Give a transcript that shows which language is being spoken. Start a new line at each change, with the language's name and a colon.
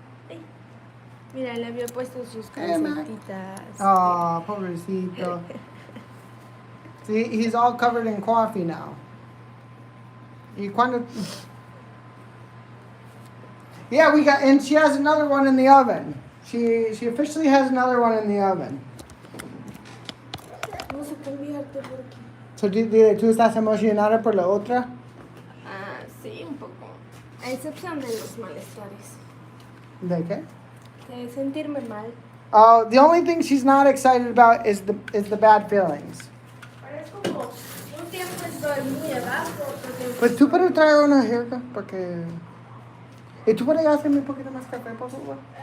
Spanish: Ay, mira, le había puesto sus
English: Hey, Mac.
Spanish: calcetitas. Oh, pobrecito.
English: See, he's all covered in coffee now.
Spanish: Y cuando...
English: Yeah, and she has another one in the oven. She officially has another one in the oven.
Spanish: Vamos a cambiarte por aquí. So, dile, ¿tú estás emocionada por la otra? Ah, sí, un poco. A excepción de los malestares. ¿De qué? De sentirme mal.
English: The only thing she's not excited about is the bad feelings.
Spanish: Pero es como un tiempo estoy muy abajo, otro tiempo Pues tú estoy- puedes traer una jerga porque... ¿Y tú puedes hacerme un poquito más café, por favor?